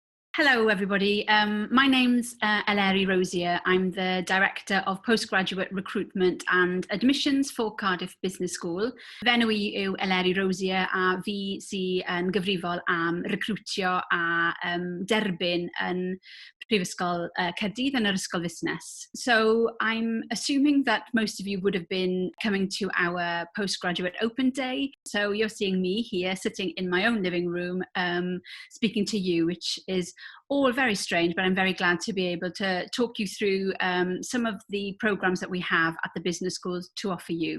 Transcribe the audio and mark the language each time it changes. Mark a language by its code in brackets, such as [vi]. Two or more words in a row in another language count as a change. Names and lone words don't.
[en] Hello, everybody. My name's Eleri Rosier. I'm the Director of Postgraduate Recruitment and Admissions for Cardiff Business School. [cy] Fenw I yw Eleri Rosier a fi sy'n gyfrifol am recriwtio a derbyn yn Prifysgol Caerdydd yn yr Ysgol Busnes. [en] So I'm assuming that most of you would have been coming to our postgraduate open day. So you're seeing me here sitting in my own living room speaking to you, which is all very strange, but I'm very glad to be able to talk you through some of the programs that we have at the business schools to offer you.